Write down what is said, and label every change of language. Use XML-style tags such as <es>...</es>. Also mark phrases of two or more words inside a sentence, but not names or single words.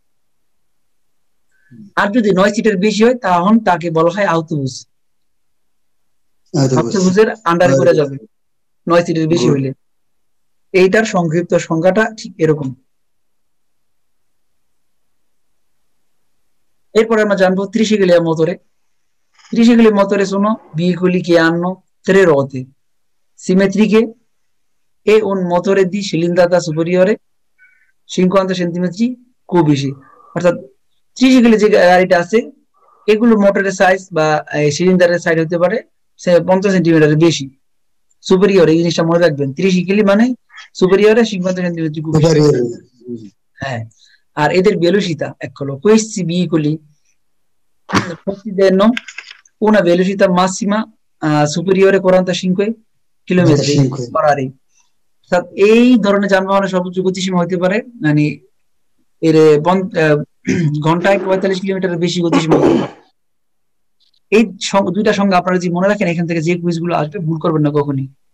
<bn>আর যদি 9 সিটের বেশি হয়, তখন তাকে বলা হয় আউটোবুস। আউটোবুসের আন্ডারে করে যাবে 9 সিটের বেশি হইলে। এইটার সংক্ষিপ্ত সংখ্যাটা ঠিক এরকম। এরপরে আমরা জানবো</bn> <it>triciclo motore. Triciclo motore sono veicoli che hanno 3 ruote simmetriche e un motore di cilindrata superiore 50 centimetri cubici.</it> <bn>অর্থাৎ ট্রিসিকেলে যে গাড়িটা আছে, এগুলো মোটরের সাইজ বা সিলিন্ডারের সাইজ হতে পারে 50 সেন্টিমিটারের বেশি। সুপেরিয়র, এই জিনিসটা মনে রাখবেন, ট্রিসিকেলি মানে</bn> <it>superiore 50 centimetri cubici.</it> <bn>হ্যাঁ। আর এদের</bn> <it>velocità, eccolo, questi veicoli possiedono una velocità massima superiore 45</it> <en>kilometer per hour.</en> <bn>অর্থাৎ এই ধরনের যানবাহনের সর্বোচ্চ গতিসীমা হতে পারে মানে এর ঘন্টায় 45 কিলোমিটারের বেশি গতিসীমা হতে পারে। এই দুইটা সংখ্যা আপনারা যদি মনে রাখেন, এখান থেকে যে কুইজগুলো আসবে ভুল করবেন না কখনই।</bn>